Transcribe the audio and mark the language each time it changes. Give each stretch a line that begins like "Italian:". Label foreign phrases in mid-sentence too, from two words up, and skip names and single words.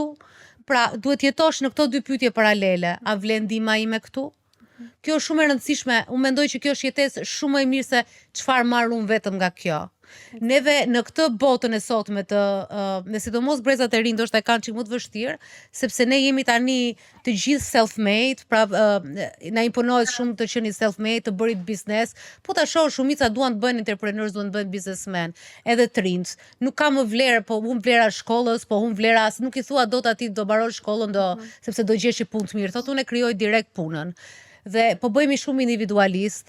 Albanian: Pra duhet jetosh në këto dy pyetje paralele, a vlen ndihma ime këtu? Kjo është shumë e rëndësishme, unë mendoj që kjo është jetesë shumë më e mirë se çfarë marr unë vetëm nga kjo. Neve në këtë botën e sotme në sidomos brezat e rinj ndoshta e kanë çik më të vështirë, sepse ne jemi tani të gjithë self-made, pra na imponohet shumë të qeni self-made, të bërit biznes, po ta shoh shumica duan të bëhen entrepreneurs, duan të bëhen businessmen, edhe të rinjt. Nuk ka më vlerë, po humb vlera shkollës, po humb vlera, nuk i thua dot atij do mbarosh shkollën sepse do gjesh një punë të mirë. Thotë unë e krijoj direkt punën. Dhe po bëhemi shumë individualist.